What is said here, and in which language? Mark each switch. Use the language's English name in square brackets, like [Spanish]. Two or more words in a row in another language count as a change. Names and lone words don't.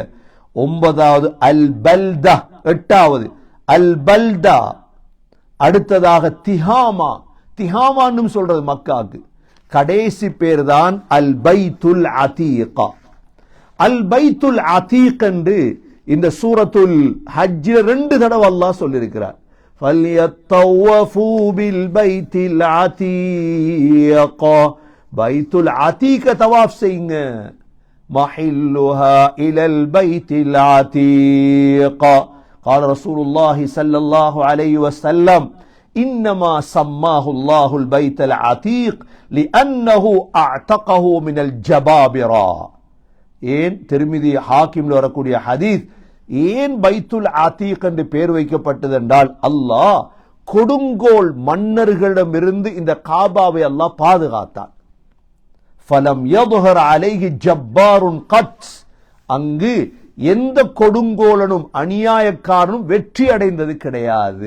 [Tamil] ஒன்பதாவது அல் பல்தா, எட்டாவது அல் பல்தா. அடுத்ததாக திஹாமா, திஹாமான்னு சொல்றது மக்காக்கு. கடைசி பேர் தான் அல் பைத்துல் அதீகா. அல் பைத்துல் அதீக் என்று இந்த சூரத்துல் ஹஜ்ஜில் 2 தடவை அல்லாஹ் சொல்லியிருக்கிறார். [Arabic] فَلْيَطَّوَّفُوا بِالْبَيْتِ الْعَتِيقِ [Tamil] பைத்துல் அதீக தவாஃப் செய்யுங்க. [Arabic] مَحِلُّهَا إِلَى الْبَيْتِ الْعَتِيقِ قال رسول الله صلى الله عليه وسلم إنما سماه الله البيت العتيق لأنه أعتقه من الجبابرة. [Tamil] ஏன் திருமிதி ஹாக்கிம்ல வரக்கூடிய ஹதீஸ், ஏன் பைத்துல் ஆத்தீக் என்று பெயர் வைக்கப்பட்டது என்றால், அல்லாஹ் கொடுங்கோல் மன்னர்களிடமிருந்து இந்த காபாவை அல்லாஹ் பாதுகாத்தான். [Arabic] فلم يظهر عليه جبار قط, [Tamil] அங்கு எந்த கொடுங்கோலனும் அநியாயக்காரனும் வெற்றி அடைந்தது கிடையாது.